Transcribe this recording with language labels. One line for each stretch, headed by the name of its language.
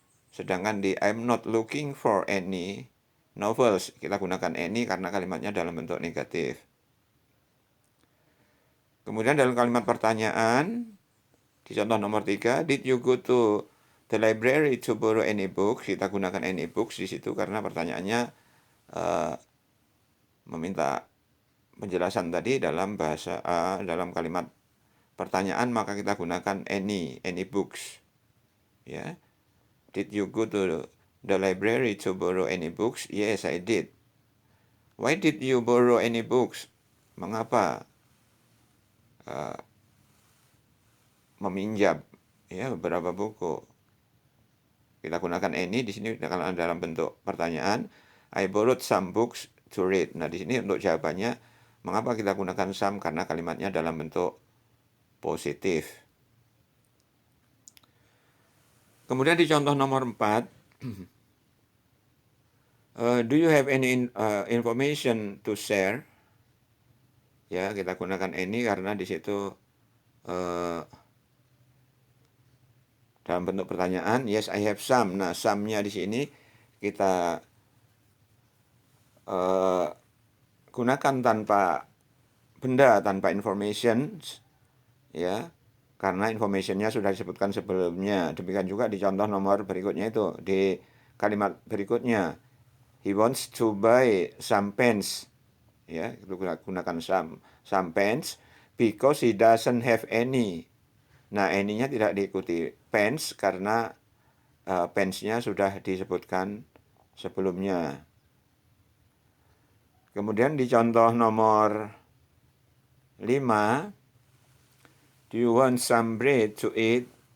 Indonesian: Sedangkan di
English: I'm not looking for any novels
Indonesian: kita gunakan any karena kalimatnya dalam bentuk negatif. Kemudian dalam kalimat pertanyaan Di contoh nomor 3,
English: did you go to the library to borrow any books?
Indonesian: Kita gunakan any books di situ karena pertanyaannya meminta penjelasan tadi dalam dalam kalimat pertanyaan, maka kita gunakan any books. Ya.
English: Did you go to the library to borrow any books? Yes, I did. Why did you borrow any books?
Indonesian: Mengapa meminjam beberapa buku? Kita gunakan any di sini dalam bentuk pertanyaan.
English: I borrowed some books to read.
Indonesian: Nah, di sini untuk jawabannya, mengapa kita gunakan some? Karena kalimatnya dalam bentuk positif. Kemudian di contoh nomor 4,
English: do you have any information to share?
Indonesian: Ya, kita gunakan any karena di situ dalam bentuk pertanyaan.
English: Yes, I have some.
Indonesian: Nah, some-nya di sini kita gunakan tanpa benda, tanpa information, ya, karena informationnya sudah disebutkan sebelumnya. Demikian juga di contoh nomor berikutnya itu, di kalimat berikutnya,
English: he wants to buy some pens.
Indonesian: Ya, itu gunakan
English: some pens because he doesn't have any.
Indonesian: Nah, any-nya tidak diikuti pens karena pens-nya sudah disebutkan sebelumnya. Kemudian di contoh nomor 5,
English: do you want some bread to eat?